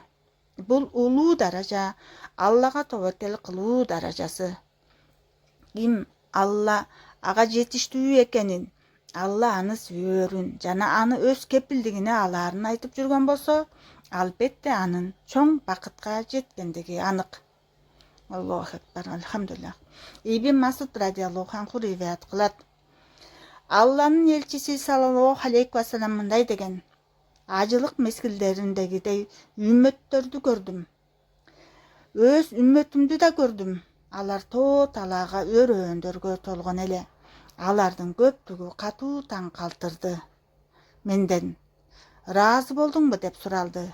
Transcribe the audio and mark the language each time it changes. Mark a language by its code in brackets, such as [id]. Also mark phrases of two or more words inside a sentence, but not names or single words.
[ky] Бул улуу даража Аллага тобокел кылуу даражасы. Ким Алла ага жетиштүү экенин, Алла аны сүйөрүн жана аны өз кепилдигине алаарын айтып жүргөн болсо, албетте анын чоң бакытка жеткендиги анык. [ar] الله أكبر. [ky] Алхамдулиллах. Ибн Масуд [ar] رضي الله عنه [ky] риваят кылат: Алланын элчиси [ar] صلى الله عليه وسلم [ky] мындай деген: ажылык мезгилдериндегидей үммөттөрдү көрдүм. Өз үммөтүмдү да көрдүм. Алар талаага өрөөндөргө толгон эле. Алардын көптүгү катуу таң калтырды. Менден ыраазы болдуңбу деп суралды.